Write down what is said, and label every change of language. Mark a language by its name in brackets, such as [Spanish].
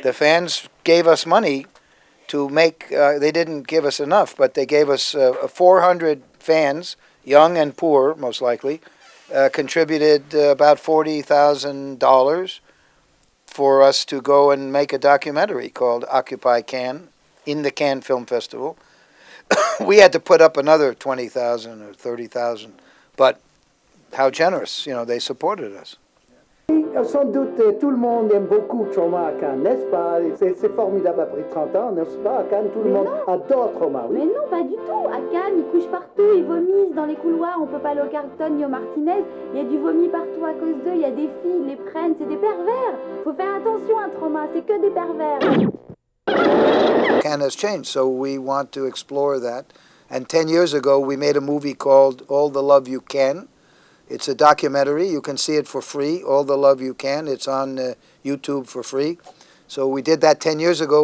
[English] The fans gave us money to make, they didn't give us enough, but they gave us 400 fans, young and poor, most likely, contributed about $40,000 for us to go and make a documentary called Occupy Cannes in the Cannes Film Festival. We had to put up another 20,000 or 30,000, but how generous, they supported us. [French] Sans doute, tout le monde aime beaucoup Troma à Cannes, n'est-ce pas? C'est formidable après 30 ans, n'est-ce pas? À Cannes, tout le monde adore Troma, oui. Mais non, pas du tout. À Cannes, ils couchent partout, ils vomissent dans les couloirs. On peut pas aller au Carlton ni au Martinez. Il y a du vomi partout à cause d'eux. Il y a des filles, ils les prennent. C'est des pervers. Faut faire attention à Troma. C'est que des pervers. [English] Cannes has changed, so we want to explore that. And 10 years ago, we made a movie called All the Love You Can. It's a documentary. You can see it for free, All the Love You Can. It's on YouTube for free. So we did that 10 years ago.